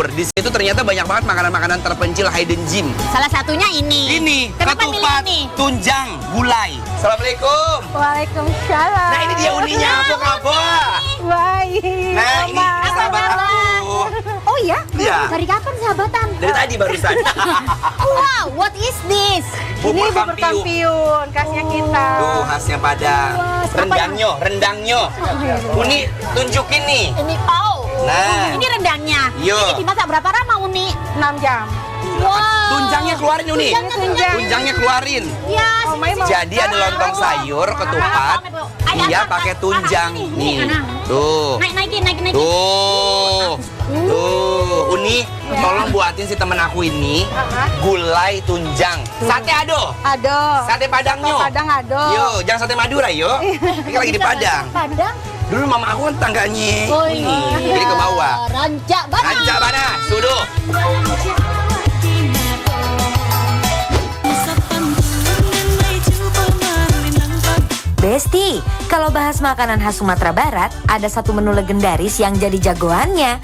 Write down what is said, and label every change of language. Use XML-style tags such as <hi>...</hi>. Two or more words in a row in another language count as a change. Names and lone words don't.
<id>Di situ ternyata banyak banget makanan-makanan terpencil</id> <en>hidden gem.</en> <id>Salah satunya ini. Kenapa ketupat tunjang gulai. Assalamualaikum. Waalaikumsalam. Nah ini dia uninya, apa? Baik. Nah ini sahabat aku. Oh ya? Iya. Dari kapan sahabatan? Dari tadi barusan.</id> <en>Wow, what is this?</en> <id>Ini bubur kampiun, khasnya kita. Tuh khasnya Padang. Rendangnya. Uni tunjukin nih. Ini Nah. Ini rendangnya. Yo. Ini dimasak berapa lama Uni? 6 jam. Wow. Tunjangnya keluarin Uni. Tunjangnya keluarin. Ya. Jadi ada lontong sayur, ketupat. Iya pakai tunjang nih. Tuh. Naikin. Tuh. Uni, tolong buatin si temen aku ini gulai tunjang.</id> <min>Sate ado.</min> <id>Sate Padangnya.</id> <min>Padang ado.</min> <id>Yo, jangan sate Madura yo. Ini kan lagi di Padang. Dulu mama aku kan tangganya. Oh Uni, iya. jadi ke bawah.</id> <min>Rancak Bana.</min> <id>Suduh. Besti, kalau bahas makanan khas Sumatera Barat, ada satu menu legendaris yang jadi jagoannya.</id>